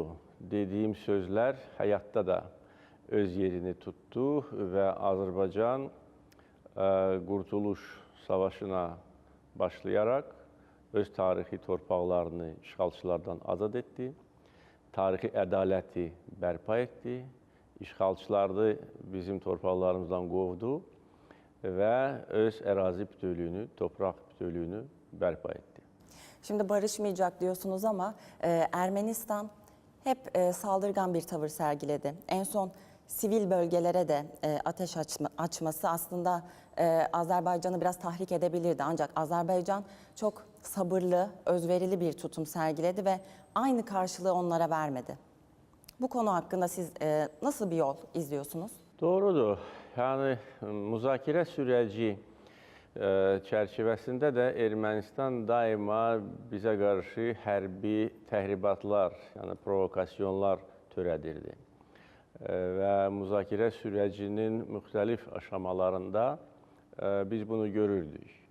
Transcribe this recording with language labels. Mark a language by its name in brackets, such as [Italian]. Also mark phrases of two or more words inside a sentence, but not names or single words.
[Azerbaijani] Dediyim sözlər həyatda da öz yerini tutdu və Azərbaycan Qurtuluş Savaşına başlayaraq öz tarixi torpaqlarını işğalçılardan azad etdi, tarixi ədaləti bərpa etdi, işğalçıları bizim torpaqlarımızdan qovdu və öz ərazi bütövlüyünü, torpaq bütövlüyünü bərpa etdi. [Turkish] Şimdi barışmayacak diyorsunuz ama Ermenistan hep saldırgan bir tavır sergiledi. En son sivil bölgelere de ateş açması aslında Azerbaycan'ı biraz tahrik edebilirdi. Ancak Azerbaycan çok sabırlı, özverili bir tutum sergiledi ve aynı karşılığı onlara vermedi. Bu konu hakkında siz nasıl bir yol izliyorsunuz? [Azerbaijani] Doğrudur. Yəni, müzakirə sürəci çərçivəsində də Ermənistan daima bizə qarşı hərbi təhribatlar, yəni provokasyonlar törədirdi. Və müzakirə sürəcinin müxtəlif aşamalarında biz bunu görürdük.